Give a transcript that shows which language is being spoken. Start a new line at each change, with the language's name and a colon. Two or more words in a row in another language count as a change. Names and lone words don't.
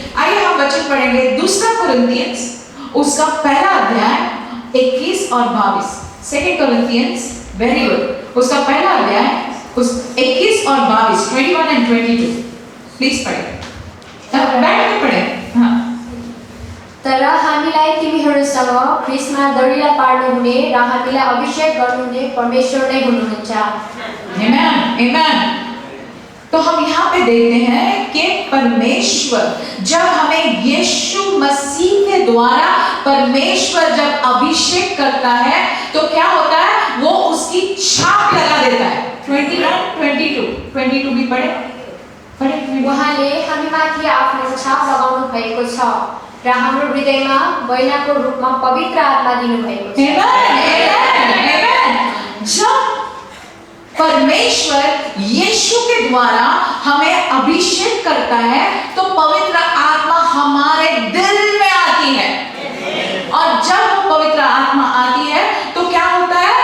Hindi: आइए हम वचन पढ़ेंगे 2 कोरिन्थियंस उसका पहला अध्याय 21 और 22। 2 कोरिन्थियंस,
English: very good,
Hindi: उसका पहला अध्याय उस 21 और 22, 21 and 22 प्लीज पढ़े, बैठ के पढ़े। हाँ।
Nepali: तर हामीलाई तिमीहरूसँग ख्रीष्टमा दरिला पार्नुहुने र हामीलाई अभिषेक गर्नुहुने परमेश्वर नै हुनुहुन्छ। आमेन, आमेन।
Hindi: तो हम यहाँ पे देखते हैं कि परमेश्वर जब हमें यीशु मसीह के द्वारा परमेश्वर जब अभिषेक करता है तो क्या होता है? वो उसकी छाप लगा देता है। 22 भी पढ़े।
Nepali: उहाँले हामीमाथि आफ्नो छाप लगाउनु भएको छ र हाम्रो हृदयमा बैनाको रूपमा पवित्र आत्मा दिनुभएको छ।
Hindi: जब परमेश्वर यीशु के द्वारा हमें अभिषेक करता है तो पवित्र आत्मा हमारे दिल में आती है, और जब वो पवित्र आत्मा आती है तो क्या होता है?